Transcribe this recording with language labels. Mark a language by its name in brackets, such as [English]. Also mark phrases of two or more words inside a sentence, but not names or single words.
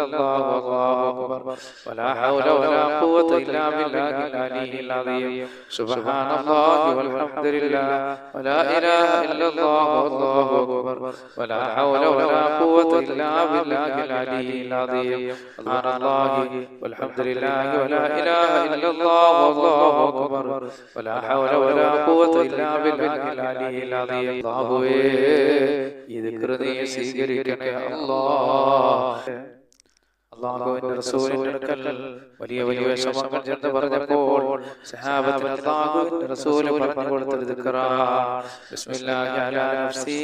[Arabic] الله والله أكبر ولا حول ولا قوة إلا بالله العلي العظيم سبحان الله والحمد لله ولا إله إلا الله والله أكبر ولا حول ولا قوة إلا بالله العلي العظيم سبحان الله والحمد لله ولا إله إلا الله والله أكبر ولا حول ولا قوة إلا بالله العلي العظيم അല്ലാഹുവേ [Malayalam] ഈ ദിക്ർ നീ സ്വീകരിക്കണേ അല്ലാഹ് അല്ലാഹുവിന്റെ റസൂലിന്റെ അടുക്കൽ വലിയ വലിയ വിഷമങ്ങൾ ചെന്ന് പറഞ്ഞപ്പോൾ സഹാബത്തിന് അല്ലാഹുവിന്റെ റസൂൽ പറഞ്ഞു കൊടുത്ത ദിക്റാണ് [Arabic] بسم الله على نفسي